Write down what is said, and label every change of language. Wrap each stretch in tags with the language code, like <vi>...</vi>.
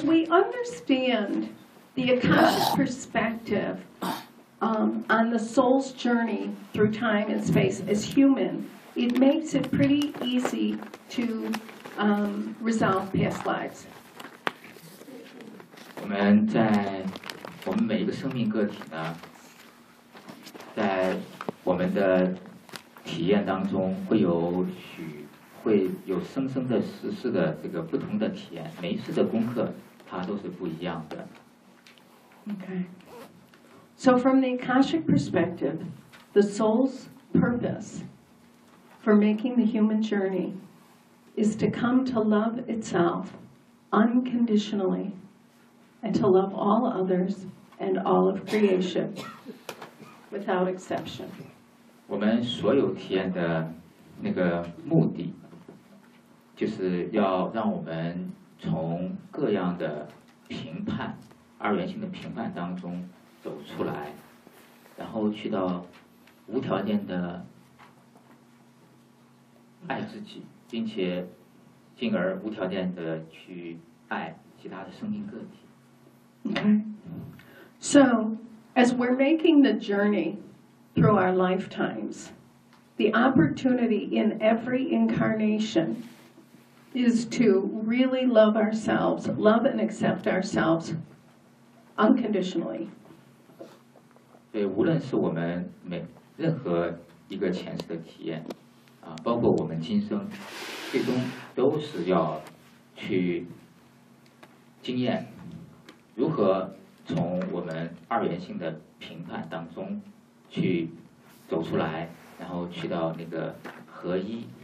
<en>Understand the Akashic perspective on the soul's journey through time and space as human, it makes it pretty easy to resolve past lives.</en> <zh>我们在我们每一个生命个体呢，在我们的体验当中会有生生的世世的这个不同的体验，每一次的功课。它都是不一样的。</zh> <en>Okay. So from the Akashic perspective, the soul's purpose for making the human journey is to come to love itself unconditionally and to love all others and all of creation without exception.</en> <zh>我们所有体验的那个目的就是要让我们从各样的评判二元性的评判当中走出来，然后去到无条件的爱自己，并且进而无条件的去爱其他的生命个体。</zh> <en>Okay. So as we're making the journey through our lifetimes, the opportunity in every incarnationis to really love ourselves, love and accept ourselves unconditionally.</en> <zh>对，无论是我们每任何一个前世的体验，啊，包括我们今生，最终都是要去经验如何从我们二元性的评判当中去走出来，然后去到那个合一。</zh>